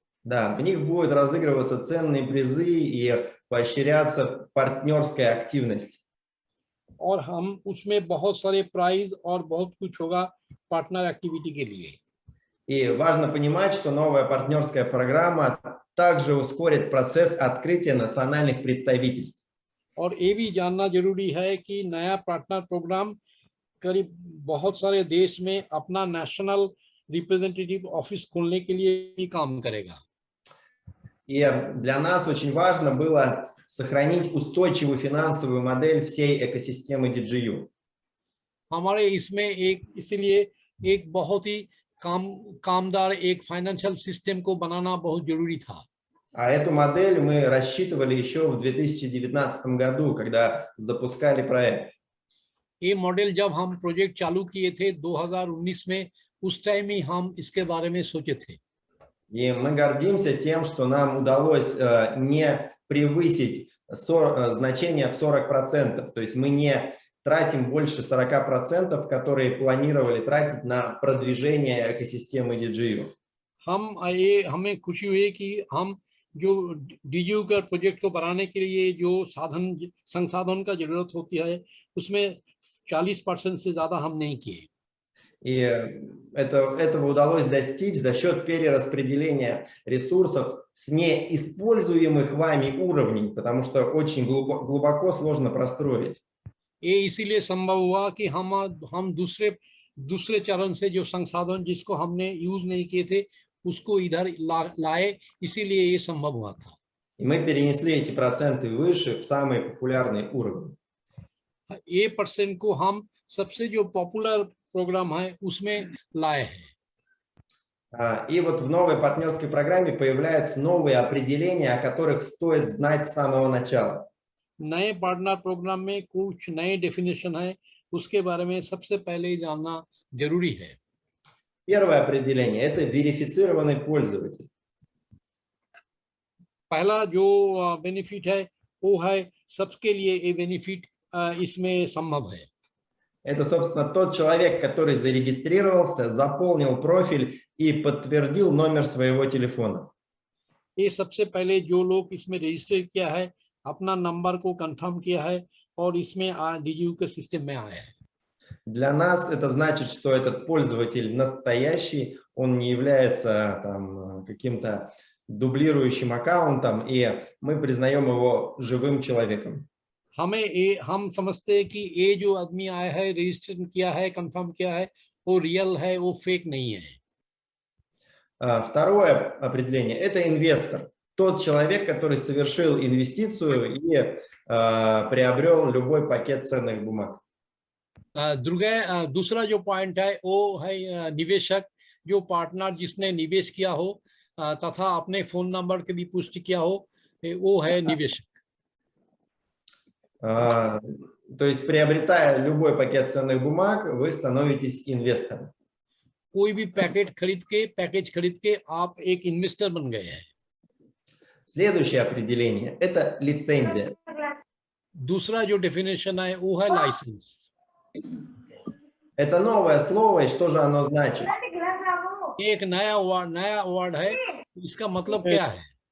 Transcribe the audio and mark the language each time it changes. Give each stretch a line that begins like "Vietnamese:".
Russian: Да, в них будут разыгрываться ценные призы и поощряться партнерская активность.
Hindi: और हम उसमें बहुत सारे प्राइज और बहुत कुछ होगा पार्टनर एक्टिविटी के लिए।
Russian: И важно понимать, что новая партнерская программа также ускорит процесс открытия национальных представительств.
Hindi: और ये भी जानना जरूरी है कि नया पार्टनर प्रोग्राम करीब बहुत सारे देश में अपना नेशनल रिप्रेजेंटेटिव ऑफिस खोलने के लिए भी काम करेगा।
Russian: И для нас очень важно было сохранить устойчивую финансовую модель всей экосистемы DGU.
Hindi: हमारे इसमें इसलिए एक बहुत ही कामदार एक फाइनेंशियल सिस्टम को बनाना बहुत जरूरी था।
Russian: А эту модель мы рассчитывали еще в 2019 году, когда запускали проект.
Hindi: ये मॉडल जब हम प्रोजेक्ट चालू किए थे 2019 में, उस टाइम ही हम इसके बारे में सोचे थे।
Russian: И мы гордимся тем, что нам удалось не превысить значение в 40%. То есть мы не тратим больше 40%, которые планировали тратить на продвижение экосистемы DGU.
Hindi: हमें खुशी हुई कि हम जो DGU का प्रोजेक्ट को बनाने के लिए जो संसाधन का जरूरत होती है, उसमें 40% से ज्यादा हम नहीं किए।
Russian: И этого удалось достичь за счет перераспределения ресурсов с неиспользуемых вами уровней, потому что очень глубоко сложно простроить.
Hindi: ये इसीलिए संभव हुआ कि हम दूसरे चरण से जो संसाधन जिसको हमने यूज नहीं किए थे उसको इधर लाए, इसीलिए ये संभव हुआ था।
Russian: И мы перенесли эти проценты выше в самые популярные уровни.
Hindi: ये % को हम सबसे जो पॉपुलर प्रोग्राम है उसमें लाए हैं।
Russian: И вот в новой партнерской программе появляются новые определения, о которых стоит знать с самого начала.
Hindi: नए पार्टनर प्रोग्राम में कुछ नए डेफिनेशन है, उसके बारे में सबसे पहले ही जानना जरूरी है।
Russian: Первое определение – это верифицированный пользователь.
Hindi: पहला जो बेनिफिट है वो है सबके लिए ये बेनिफिट इसमें संभव है।
Russian: Это, собственно, тот человек, который зарегистрировался, заполнил профиль и подтвердил номер своего телефона.
Hindi: ये सबसे पहले जो लोग इसमें रजिस्टर किया है, अपना नंबर को कंफर्म किया है और इसमें डीजीयू के सिस्टम में आया है।
Russian: Для нас это значит, что этот пользователь настоящий, он не является там каким-то дублирующим аккаунтом, и мы признаем его живым человеком.
Hindi: हम समझते हैं कि ये जो आदमी आया है, रजिस्टर किया है, कंफर्म किया है, वो रियल है, वो फेक नहीं है।
Russian: Второе определение – это инвестор. Тот человек, который совершил инвестицию и приобрел любой пакет ценных бумаг.
Hindi: दूसरा जो पॉइंट है वो है निवेशक, जो पार्टनर जिसने निवेश किया हो तथा अपने फोन नंबर के भी पुष्टि किया हो, वो है निवेशक।
Russian: То есть, приобретая любой пакет ценных бумаг, вы становитесь инвестором.
Hindi: कोई भी पैकेज खरीद के आप एक इन्वेस्टर बन गए हैं।
Russian: Следующее определение – это лицензия.
Hindi: दूसरा जो डेफिनेशन है वो है लाइसेंस।
Russian: Это новое слово, и что же оно значит?
Hindi: एक नया वर्ड है, इसका मतलब क्या है?